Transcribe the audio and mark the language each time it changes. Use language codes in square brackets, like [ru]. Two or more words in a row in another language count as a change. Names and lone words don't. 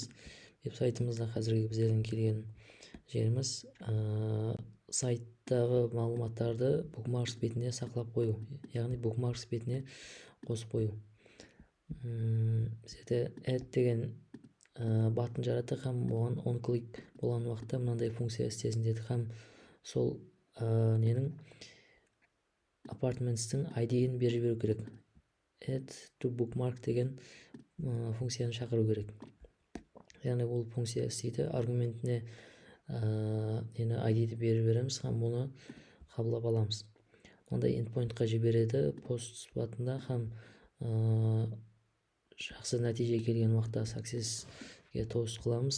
[kaa] Веб-сайтымызда қазіргі біздердің келген жеріміз сайттағы мағлұматтарды букмаркс бетіне сақлап қою, яғни букмаркс бетіне қосып қою. Біздерде add деген батын жараттық, һәм оған [en] on click [kaa] болған уақытта мынандай функция істесін дедік, һәм сол ненің апартментстің ID-ін беріп беру керек. [en] Add to bookmark [kaa] деген функцияны шақыру керек. Яғни ол функция істейді, аргументіне ID-ді беріп береміз, һәм оны қабылдап аламыз. Ондай endpointқа жібереді пост батында, һәм жақсы нәтиже келген уақытта success'ге тост қыламыз.